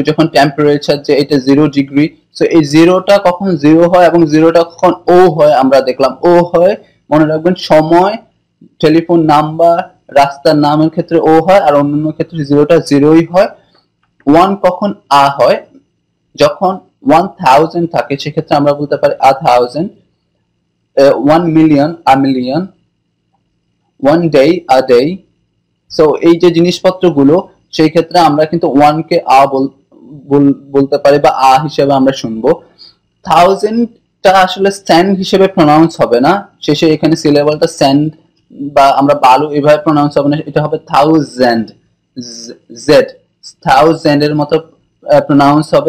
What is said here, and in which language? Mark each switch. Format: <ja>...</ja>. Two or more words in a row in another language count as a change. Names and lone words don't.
<bn>যখন টেম্পারেচার যে এটা 0 ডিগ্রি, সো এই জিরোটা কখন জিরো হয় এবং জিরোটা কখন ও হয় আমরা দেখলাম। ও হয় মনে রাখবেন সময়, টেলিফোন নাম্বার, রাস্তার নামের ক্ষেত্রে ও হয় আর অন্যান্য ক্ষেত্রে জিরোটা জিরোই হয়। 1 কখন আ হয়, যখন 1000 থাকে সেক্ষেত্রে আমরা বলতে পারি 1000,</bn> <en>1 million a million, 1 day a day।</en> <bn>সো এই যে জিনিসপত্রগুলো সেই ক্ষেত্রে আমরা কিন্তু 1 কে আ বলতে পারি বা আ হিসেবে আমরা শুনবো। 1000 টা আসলে স্যান্ড হিসেবে প্রনাউন্স হবে না, শেষে এখানে সিলেবলটা স্যান্ড বা আমরা বালু এভাবে প্রনাউন্স হবে না, এটা হবে থাউজেন্ড, জেড, থাউজেন্ড এর মতো প্রনাউন্স হবে।</bn>